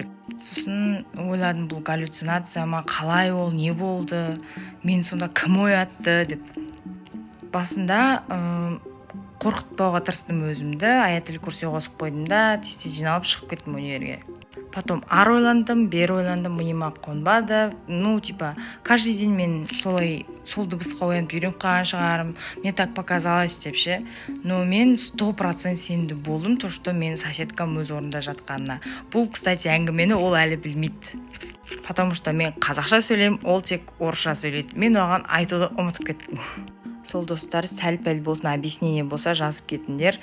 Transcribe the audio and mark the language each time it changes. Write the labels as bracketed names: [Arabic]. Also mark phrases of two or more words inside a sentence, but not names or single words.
[Kazakh] Сосын ойладым, бұл галлюцинация ма, қалай ол, не болды, мен сонда кім оятты деп. Басында қорқытпауға тырыстым өзімді, аятел курси қосып қойдым да, тез жиналып шығып кеттім универге. Потом ар ойландым, бер ойландым, миыма қонбады. [Russian] Каждый день [Kazakh] мен сол дыбысқа оянып үйреніп қалған шығарым. [Russian] Мне так показалось [Kazakh] деп ше. Но мен 100% сенімді болдым, [Russian] то, что [Kazakh] мен соседкам өз орнында жатқанына. Бұл, кстати, әңгімені ол әлі білмейді. [Russian] Потому что [Kazakh] мен қазақша сөйлеймін, ол тек орысша сөйлейді. Мен оған айтуды ұмытып кеттім. Сол достар сәл-пәл болсын, объяснение болса жазып кетіндер.